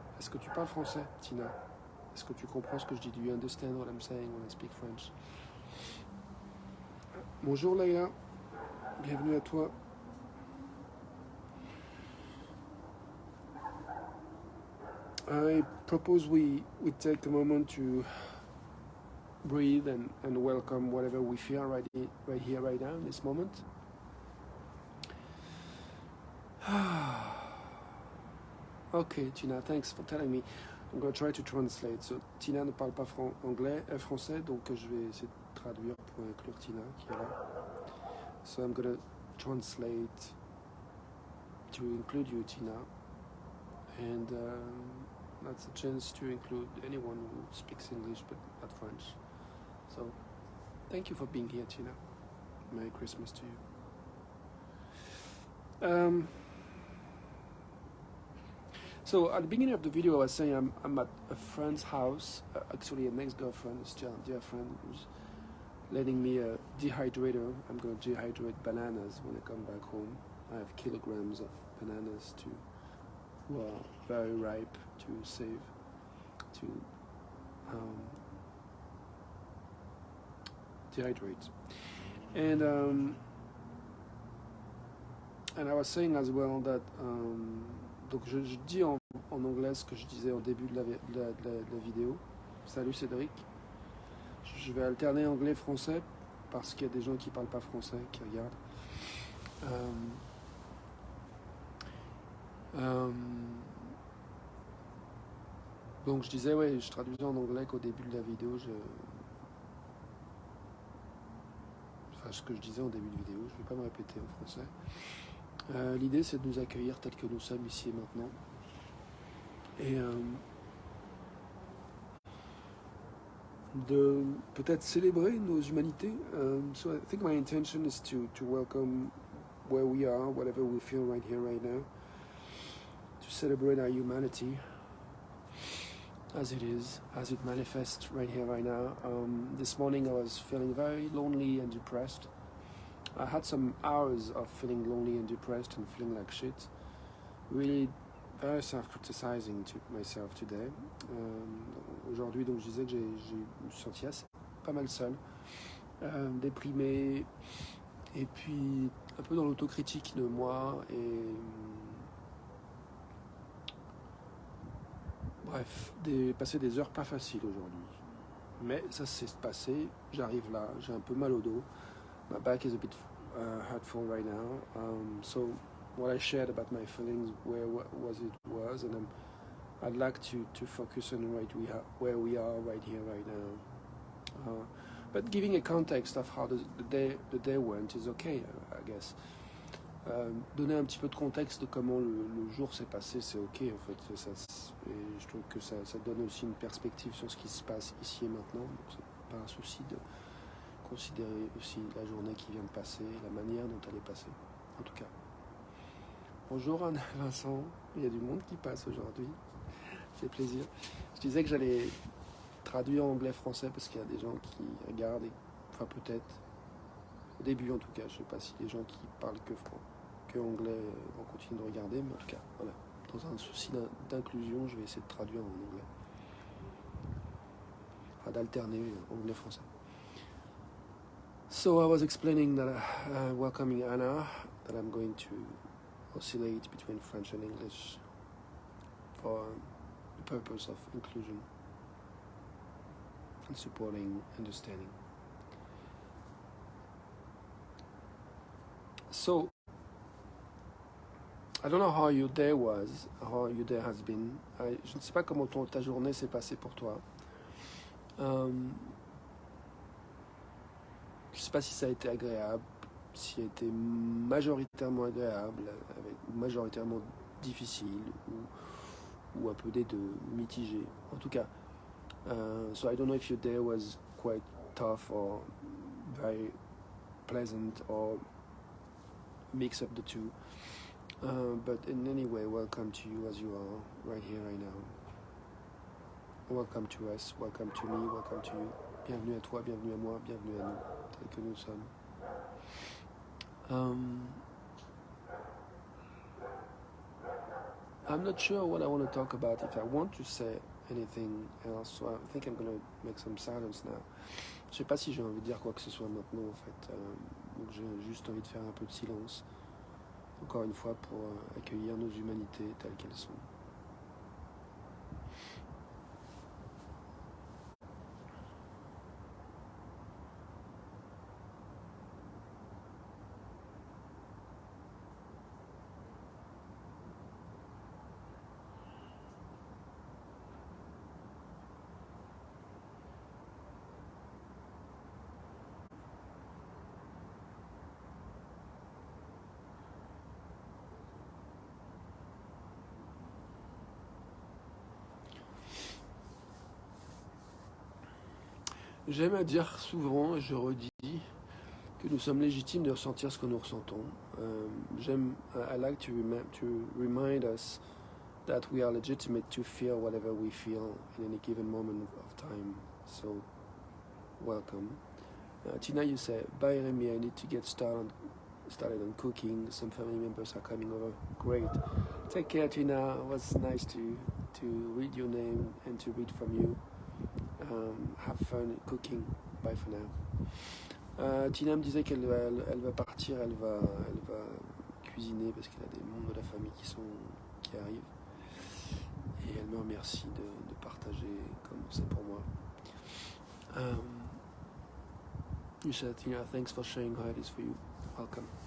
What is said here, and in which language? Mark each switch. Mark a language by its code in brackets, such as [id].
[fr] Est-ce que tu parles français, Tina? Est-ce que tu comprends ce que je dis? [en] Do you understand what I'm saying when I speak French? [fr] Bonjour Leïla, bienvenue à toi. [en] I propose we take a moment to breathe and welcome whatever we feel right here, right now, in this moment. Okay, Tina, thanks for telling me. I'm going to try to translate. [fr] So, Tina ne parle pas français, donc je vais essayer de traduire pour inclure Tina qui est là. [en] So I'm going to translate to include you, Tina. And that's a chance to include anyone who speaks English but not French. So, thank you for being here, Tina. Merry Christmas to you. So at the beginning of the video, I was saying I'm at a friend's house, actually an ex-girlfriend, still a dear friend, who's letting me a dehydrator. I'm going to dehydrate bananas when I come back home. I have kilograms of bananas who are very ripe to save, to dehydrate. And I was saying as well that [fr] donc je dis en anglais ce que je disais au début de la vidéo. Salut Cédric. Je vais alterner anglais-français parce qu'il y a des gens qui ne parlent pas français qui regardent. Euh, donc je disais, ouais, je traduisais en anglais qu'au début de la vidéo, enfin ce que je disais en début de vidéo, je ne vais pas me répéter en français. L'idée c'est de nous accueillir tel que nous sommes ici et maintenant. Et de peut-être célébrer nos humanités. So I think my intention is to welcome where we are, whatever we feel right here, right now, to celebrate our humanity as it is, as it manifests right here, right now. This morning I was feeling very lonely and depressed. I had some hours of feeling lonely and depressed and feeling like shit. Really very self-criticizing to myself today. Aujourd'hui, donc, je disais que j'ai me senti assez pas mal seul, déprimé, et puis un peu dans l'autocritique de moi, et bref, passer des heures pas faciles aujourd'hui. Mais ça s'est passé, j'arrive là, j'ai un peu mal au dos. [en] My back is a bit hurtful right now. So what I shared about my feelings, where was, and I'd like to focus on where we are right here, right now. But giving a context of how the day went is okay, I guess. [fr] Donner un petit peu de contexte de comment le jour s'est passé, c'est ok en fait. Et je trouve que ça donne aussi une perspective sur ce qui se passe ici et maintenant. Donc c'est pas un souci de considérer aussi la journée qui vient de passer, la manière dont elle est passée, en tout cas. Bonjour Anne, Vincent, il y a du monde qui passe aujourd'hui, ça fait plaisir. Je disais que j'allais traduire en anglais-français parce qu'il y a des gens qui regardent, enfin peut-être, au début en tout cas, je ne sais pas si les gens qui parlent que anglais vont continuer de regarder, mais en tout cas, voilà, dans un souci d'inclusion, je vais essayer de traduire en anglais. Enfin d'alterner anglais-français. [en] So I was explaining that welcoming Anna, that I'm going to oscillate between French and English for the purpose of inclusion and supporting understanding. So I don't know how your day was, how your day has been. [fr] Je ne sais pas comment ta journée s'est passée pour toi. Je ne sais pas si ça a été agréable, si a été majoritairement agréable, majoritairement difficile, ou un peu des deux, mitigé. En tout cas, [en] so I don't know if your day was quite tough or very pleasant or mix up the two. But in any way, welcome to you as you are, right here, right now. Welcome to us, welcome to me, welcome to you. [fr] Bienvenue à toi, bienvenue à moi, bienvenue à nous, tels que nous sommes. [en] I'm not sure what I want to talk about, if I want to say anything else, so I think I'm going to make some silence now. [fr] Je sais pas si j'ai envie de dire quoi que ce soit maintenant, en fait. Donc j'ai juste envie de faire un peu de silence, encore une fois, pour accueillir nos humanités telles qu'elles sont. J'aime à dire souvent, et je redis, que nous sommes légitimes de ressentir ce que nous ressentons. [en] I like to remind us that we are legitimate to feel whatever we feel in any given moment of time. So, welcome. Tina, you say, bye Remy, I need to get started on cooking. Some family members are coming over. Great. Take care, Tina. It was nice to read your name and to read from you. Have fun cooking. Bye for now. [fr] Tina me disait qu'elle va partir, elle va cuisiner parce qu'elle a des membres de la famille qui arrivent. Et elle me remercie de partager comme c'est pour moi. [en] You said, Tina, thanks for sharing how it is for you. Welcome.